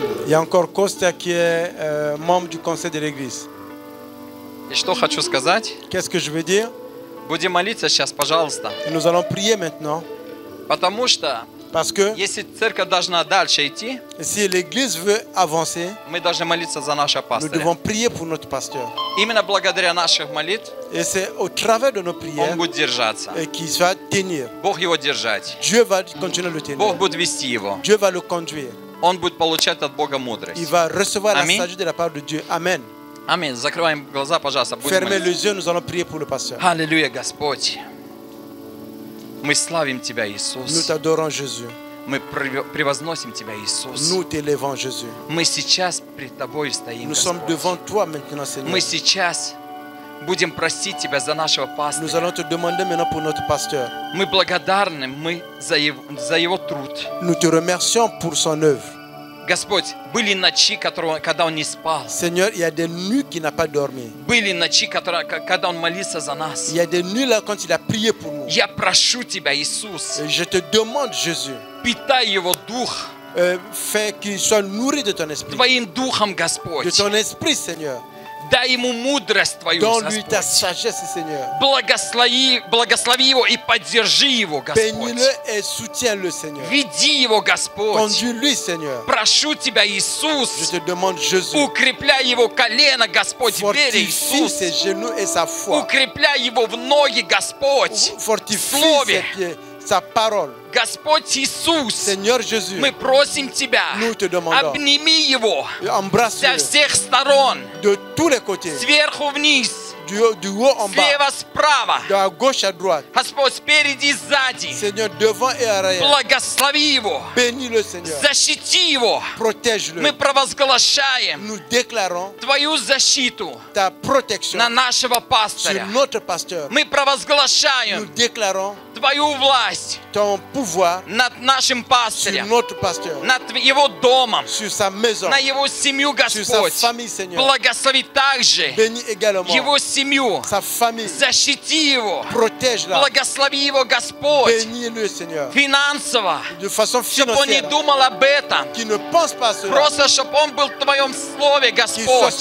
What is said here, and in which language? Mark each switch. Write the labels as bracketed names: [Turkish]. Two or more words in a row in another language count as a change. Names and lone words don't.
[French] Il y a encore Costa qui est membre du conseil de l'église. [Russian] И что хочу сказать? [French] Qu'est-ce que je veux dire? [Russian] Будем молиться сейчас, пожалуйста. [French] Nous allons prier maintenant. [Russian] Потому что [French] Parce que [Russian] если церковь должна дальше идти, [French] si l'église veut avancer, [Russian] мы должны молиться за нашего [French] nous [Russian] пастыря. [French] devons prier pour notre pasteur. [Russian] Именно благодаря наших молитв [French] Et c'est au travers de nos prières [Russian] он будет держаться. [French] qu'il va tenir. [Russian] Бог его держать. [French] Dieu va continuer à le tenir. [Russian] Бог будет вести его. [French] Dieu va le conduire. [Russian] Он будет получать от Бога [French] Il [Russian] мудрость. [French] va recevoir la Amen. sagesse de la part de Dieu. Amen. [Russian] Аминь. Закрываем глаза, пожалуйста. Будем [French] Fermez [Russian] молиться. [French] les yeux, nous allons prier pour le pasteur. [Russian] Аллилуйя, Господь. Мы славим Тебя, [French] Nous [Russian] Иисус. [French] t'adorons, Jésus. [Russian] Мы превозносим Тебя, Иисус. [French] Nous t'élevons, Jésus. [Russian] Мы сейчас пред Тобой стоим, [French] Nous sommes [Russian] Господь. [French] devant toi maintenant, Seigneur. [Russian] Мы сейчас будем просить Тебя за нашего [French] Nous [Russian] пастыря. [French] allons te demander maintenant pour notre pasteur. [Russian] Мы благодарны за его труд. [French] Nous te remercions pour son œuvre. [Russian] Господь, были ночи, когда он не спал. [French] Seigneur, il y a des nuits qu'il n'a pas dormi. [Russian] Были ночи, когда он молился за нас. [French] Il y a des nuits là quand il a prié pour nous. [Russian] Я прошу Тебя, Иисус, [French] Et je te demande, Jésus, [Russian] питай его дух [French] fais qu'il soit nourri de ton esprit. [Russian] Твоим духом, [French] De [Russian] Господь. [French] ton esprit, Seigneur. [Russian] Дай ему мудрость Твою, [French] Donne-lui ta [Russian] Господь. [French] sagesse, Seigneur. [Russian] Благослови его и поддержи его, Господь. [French] Bénis-le et soutiens-le, Seigneur. [Russian] Веди его, Господь. [French] Conduis-lui, Seigneur. [Russian] Прошу Тебя, [French] Je [Russian] Иисус, [French] te demande, Jésus, [Russian] укрепляй его колено, Господь, в вере, [French] fortifie [Russian] Иисус. [French] ses genoux et sa foi. [Russian] Укрепляй его в ноги, Господь, в [French] Fortifie [Russian] Слове. [French] ses pieds, sa parole. [Russian] Господь Иисус, [French] Seigneur Jésus, [Russian] мы просим Тебя, [French] nous te demandons, [Russian] обними его со [French] embrasse-le [Russian] всех сторон, [French] de tous les côtés, [Russian] сверху вниз, [French] du haut en bas, [Russian] слева справа, [French] de la gauche à droite. [Russian] Господь, спереди и сзади. [French] Seigneur, devant et arrière. [Russian] Благослови его, [French] Bénis-le, Seigneur. [Russian] защити его. [French] Protège-le. [Russian] Мы провозглашаем [French] Nous déclarons [Russian] Твою защиту [French] ta protection [Russian] на нашего [French] sur [Russian] пастыря. [French] notre pasteur. [Russian] Мы [French] Nous [Russian] провозглашаем [French] déclarons [Russian] Твою власть [French] ton pouvoir [Russian] над нашим [French] sur [Russian] пастырем, [French] notre pasteur, [Russian] над его домом, [French] sur sa maison, [Russian] на его семью, [French] sur sa [Russian] Господь. [French] famille, Seigneur. [Russian] Благослови также [French] Bénis également [Russian] его семью, [French] sa famille. [Russian] защити его, [French] Protège-la. [Russian] благослови его, Господь, [French] Bénis-le, Seigneur. [Russian] финансово, [French] De façon [Russian] чтобы он не [French] financière. [Russian] думал об этом, [French] Qui ne pense pas à cela. [Russian] просто чтобы он был в Твоем Слове, [French] Qu'il soit [Russian] Господь.